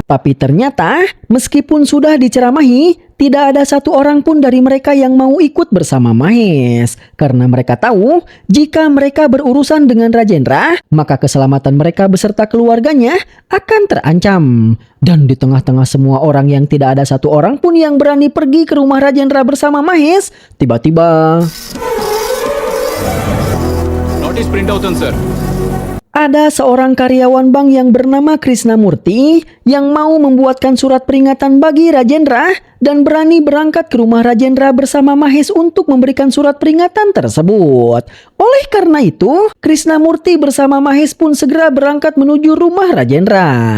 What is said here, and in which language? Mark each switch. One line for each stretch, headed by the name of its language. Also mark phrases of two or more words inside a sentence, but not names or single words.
Indonesian: Tapi ternyata, meskipun sudah diceramahi, tidak ada satu orang pun dari mereka yang mau ikut bersama Mahes. Karena mereka tahu, jika mereka berurusan dengan Rajendra, maka keselamatan mereka beserta keluarganya akan terancam. Dan di tengah-tengah semua orang yang tidak ada satu orang pun yang berani pergi ke rumah Rajendra bersama Mahes, tiba-tiba
English: notice print
Telugu: అవుతుంది సార్.
Indonesian: ada seorang karyawan bank yang bernama Krishnamurti yang mau membuatkan surat peringatan bagi Rajendra dan berani berangkat ke rumah Rajendra bersama Mahes untuk memberikan surat peringatan tersebut. Oleh karena itu, Krishnamurti bersama Mahes pun segera berangkat menuju rumah Rajendra.